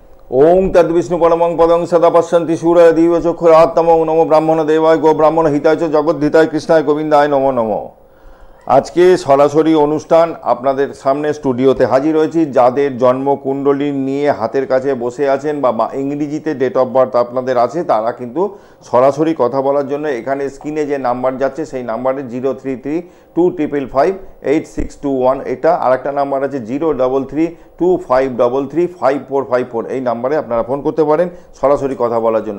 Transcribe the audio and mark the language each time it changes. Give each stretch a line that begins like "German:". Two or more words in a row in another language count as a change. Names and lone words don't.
Sanskrit: ओं तद्विष्णु परमं पदं सदा पश्यन्ति सूरय दिवचक्षुरात्तमो नमो ब्राह्मण देवाय गो ब्राह्मण हिताय च जगद्धिताय कृष्णाय गोविंदाय नमो नमो।
Bangla: আজকে সরাসরি অনুষ্ঠান আপনাদের সামনে স্টুডিওতে হাজির হয়েছি। যাদের জন্মকুণ্ডলী নিয়ে হাতের কাছে বসে আছেন বা ইংরেজিতে
English: date of birth
Bangla: আপনাদের আছে, তারা কিন্তু সরাসরি কথা বলার জন্য এখানে স্ক্রিনে যে নাম্বার যাচ্ছে সেই নাম্বারে 03325558621, এটা আর একটা নাম্বার আছে 03325335454, এই নাম্বারে আপনারা ফোন করতে পারেন সরাসরি কথা বলার জন্য।